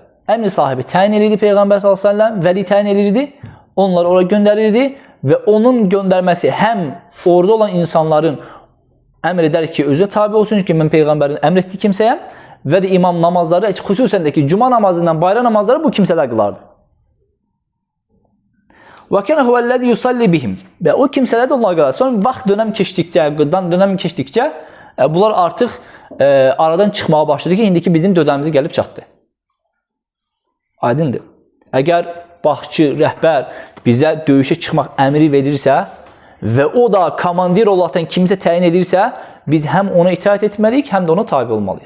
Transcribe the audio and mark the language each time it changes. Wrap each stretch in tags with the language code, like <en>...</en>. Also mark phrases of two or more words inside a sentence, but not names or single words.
<az>Əmr sahibi təyin edirdi Peyğəmbər s.ə.v, vəli təyin edirdi, onları ora göndərirdi və onun göndərməsi həm orada olan insanların əmr edər ki, özünə tabi olsun ki, mən Peyğəmbərin əmr etdiyi kimsəyəm və də imam namazları, xüsusən də ki, cuma namazından bayram namazları bu kimsələr qılardı.</az> <ar>وكان هو الذي يصلي بهم.</ar> <az>Və o kimsələr də onlar qalar. Sonra vaxt dönəm keçdikcə, bunlar artıq aradan çıxmağa başladı ki, indiki bizim dövrümüzə gəlib çatdı. Aydındır. Əgər başçı, rəhbər bizə döyüşə çıxmaq əmri verirsə və o da komandir olaraqdan kimisə təyin edirsə, biz həm ona itaat etməliyik, həm də ona tabi olmalıyıq.</az>